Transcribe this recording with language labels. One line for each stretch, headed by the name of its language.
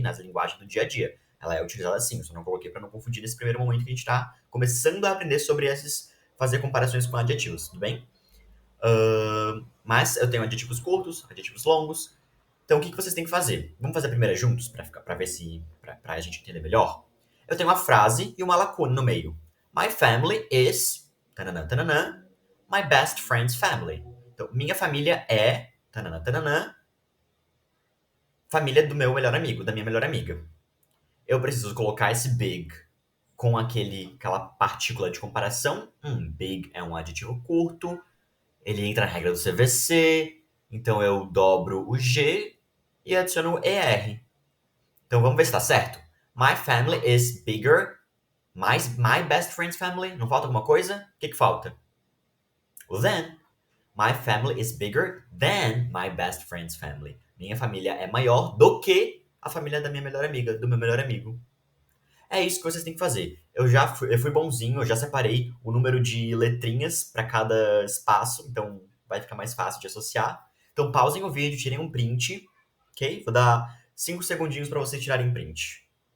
Portuguese: Nas linguagens do dia a dia. Ela é utilizada assim, eu só não coloquei para não confundir nesse primeiro momento que a gente está começando a aprender sobre fazer comparações com adjetivos, tudo bem? Mas eu tenho adjetivos curtos, adjetivos longos. Então, o que vocês têm que fazer? Vamos fazer a primeira juntos, para ver se... para a gente entender melhor? Eu tenho uma frase e uma lacuna no meio.
English: My family is... tananã, tananã, my best friend's family.
Portuguese: Então, minha família é... tananã, tananã, família do meu melhor amigo, da minha melhor amiga. Eu preciso colocar esse big com aquela partícula de comparação. Big é um adjetivo curto, ele entra na regra do CVC, então eu dobro o G e adiciono o ER. Então vamos ver se está certo.
English: My family is bigger. My best friend's family.
Portuguese: Não falta alguma coisa? O que falta? O then.
English: My family is bigger than my best friend's family.
Portuguese: Minha família é maior do que a família da minha melhor amiga, do meu melhor amigo. É isso que vocês têm que fazer. Eu fui bonzinho, eu já separei o número de letrinhas para cada espaço, então vai ficar mais fácil de associar. Então pausem o vídeo, tirem um print, ok? Vou dar 5 segundinhos para vocês tirarem print.